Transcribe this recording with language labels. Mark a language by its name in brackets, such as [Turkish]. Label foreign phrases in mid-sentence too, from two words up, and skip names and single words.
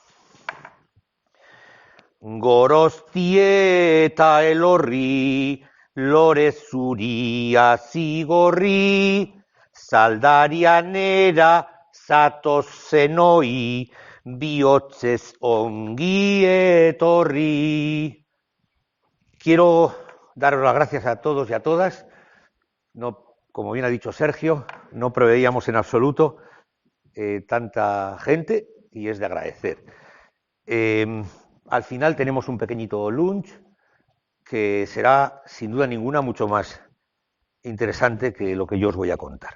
[Basque] Gorostie eta elorri, lore zuria zigorri, zaldarianera zatozenoi, bihotzez ongi etorri. [Spanish] Quiero daros las gracias a todos y a todas. No, como bien ha dicho Sergio, no preveíamos en absoluto tanta gente y es de agradecer. Al final tenemos un pequeñito lunch que será, sin duda ninguna, mucho más interesante que lo que yo os voy a contar.